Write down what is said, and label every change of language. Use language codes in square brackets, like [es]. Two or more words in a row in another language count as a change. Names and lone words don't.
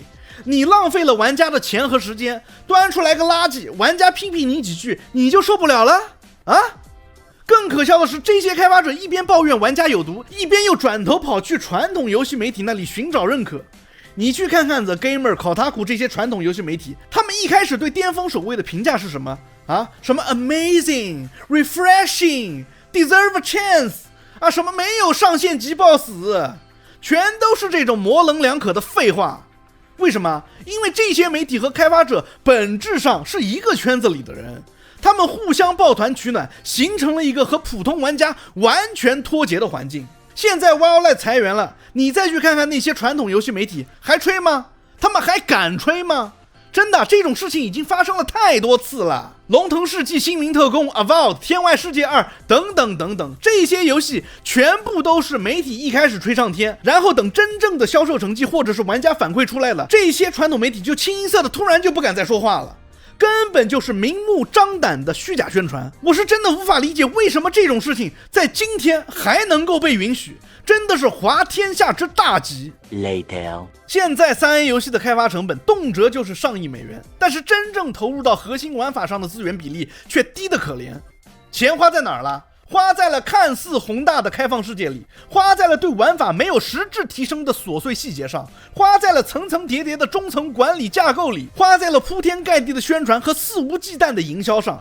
[zh] 你浪費了玩家的錢和時間，端出來個垃圾，玩家批評你幾句，你就受不了了啊？更可笑的是，這些開發者一邊抱怨玩家有毒，一邊又轉頭跑去傳統游戲媒體那裡尋找認可。你去看看 The Gamer、Kotaku 這些傳統游戲媒体，他們一開始對巔峰守衛的評價是什麼啊？什麼 [en] amazing、refreshing、deserve a chance [zh] 啊？什麼沒有上線即爆死，全都是這種模棱兩可的廢話。為什麼？因為這些媒体和開發者本質上是一個圈子裡的人，他們互相抱團取暖，形成了一個和普通玩家完全脫節的環境。現在 Wildlight 裁員了，你再去看看那些傳統游戲媒體，還吹嗎？他們還敢吹嗎？真的，這種事情已經發生了太多次了。龍腾世紀、新名特工、Avowed、天外世界2等等等等，這些游戏全部都是媒体一開始吹上天，然後等真正的銷售成績或者是玩家反饋出來了，這些傳統媒體就清一色的突然就不敢再說話了，根本就是明目張膽的虛假宣傳。我是真的无法理解为什麼這種事情在今天還能夠被允許，真的是滑天下之大稽。 Later。現在3A 遊戲的開發成本動輒就是上億美元，但是真正投入到核心玩法上的資源比例卻低得可憐。錢花在哪兒了？花在了看似宏大的開放世界裡，花在了對玩法沒有實質提升的瑣碎細節上，花在了層層疊疊的中層管理架構裡，花在了鋪天蓋地的宣傳和肆無忌憚的營銷上。